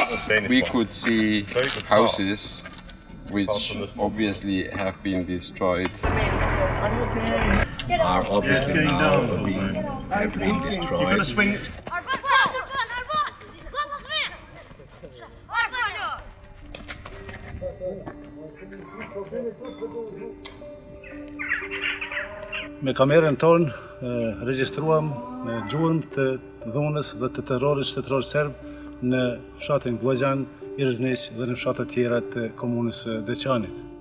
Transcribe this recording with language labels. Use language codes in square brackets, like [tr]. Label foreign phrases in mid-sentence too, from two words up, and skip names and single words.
[en] We could see houses which obviously have been destroyed. Are obviously now have been destroyed. [sq] Me kamerën tonë regjistruam gjurmë të dhunës dhe të terrorit shtetëror serb në fshatin Gojjan, Irzniq dhe në fshatet tjera të komunës së Deçanit.